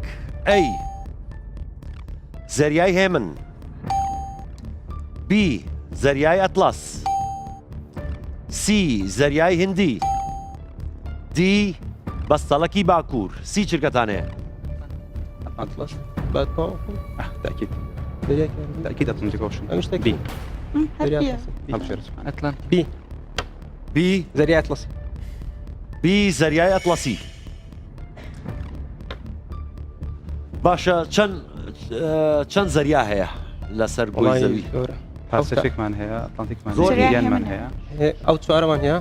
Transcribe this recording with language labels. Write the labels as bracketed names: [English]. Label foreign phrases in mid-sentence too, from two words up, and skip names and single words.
[Central Kurdish] ئەی زەریای هێمن، بی زەریای ئەتڵەس، سی زەریای هندی، دی بەستەڵەکی باکوور. سی چرکەتان هەیە؟ [Arabic] أطلس باتمان تأكيد تأكيد [English] Atlantic Ocean [Arabic] مش بي تأكيد أطلس بي [Central Kurdish] بی زەریای ئەتڵەسی. بی زەریای ئەتڵەسی. باشە چەند زەریا هەیە لەسەر گۆی زەوی؟ پاسیفیکمان هەیە، ئەتلانتیکمان زۆر هەیە، ئیندیانمان هەیە. ئەو چوارەمان هەیە؟